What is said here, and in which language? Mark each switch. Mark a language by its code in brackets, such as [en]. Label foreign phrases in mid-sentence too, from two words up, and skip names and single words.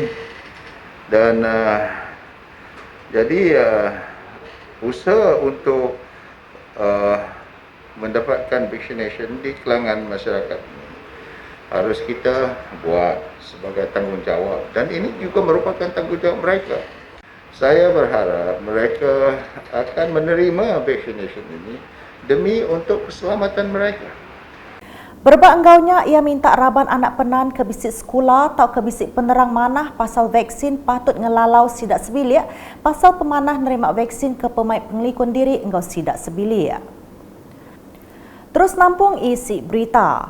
[ms] Dan jadi usaha untuk mendapatkan vaccination di kalangan masyarakat harus kita buat sebagai tanggungjawab dan ini juga merupakan tanggungjawab mereka. Saya berharap mereka akan menerima vaccination ini demi untuk keselamatan mereka. [iba] Berbak enggaunya ia minta raban anak penan ke bisik sekolah atau ke bisik penerang manah pasal vaksin patut ngelalau sidak sebilik pasal pemanah nerima vaksin ke pemain pengelikun diri enggau sidak sebilik. Terus nampung isi berita.